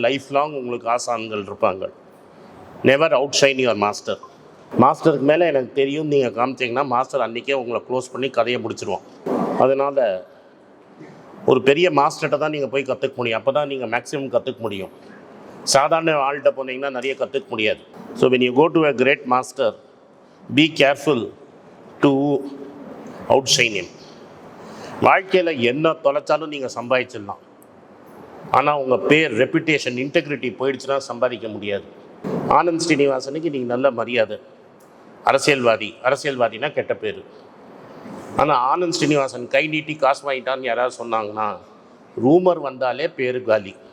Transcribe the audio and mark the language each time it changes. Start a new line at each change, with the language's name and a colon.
Tamil: Life long உங்களுக்கு ஆசான்கள் இருப்பாங்க.
English: Never outshine your master.
Tamil: மாஸ்டருக்கு மேலே எனக்கு தெரியும் நீங்கள் காமிச்சிங்கன்னா மாஸ்டர் அன்றைக்கே உங்களை க்ளோஸ் பண்ணி கதையை முடிச்சிடுவோம். அதனால் ஒரு பெரிய மாஸ்டர்கிட்ட தான் நீங்கள் போய் கற்றுக்க முடியும். அப்போ தான் நீங்கள் மேக்ஸிமம் கற்றுக்க முடியும். சாதாரண ஆள்கிட்ட போனீங்கன்னா நிறைய கற்றுக்க முடியாது.
English: So when you go to a great master, be careful to outshine him.
Tamil: வாழ்க்கையில் என்ன தொலைச்சாலும் நீங்கள் சம்பாதிச்சிடலாம். ஆனால் உங்கள் பேர், ரெப்புடேஷன், இன்டெகிரிட்டி போயிடுச்சுன்னா சம்பாதிக்க முடியாது. ஆனந்த் ஸ்ரீனிவாசனுக்கு நீங்கள் நல்ல மரியாதை. அரசியல்வாதினா கெட்ட பேர். ஆனால் ஆனந்த் ஸ்ரீனிவாசன் கை நீட்டி காசு வாங்கிட்டான்னு யாராவது சொன்னாங்கன்னா ரூமர் வந்தாலே பேர் காலி.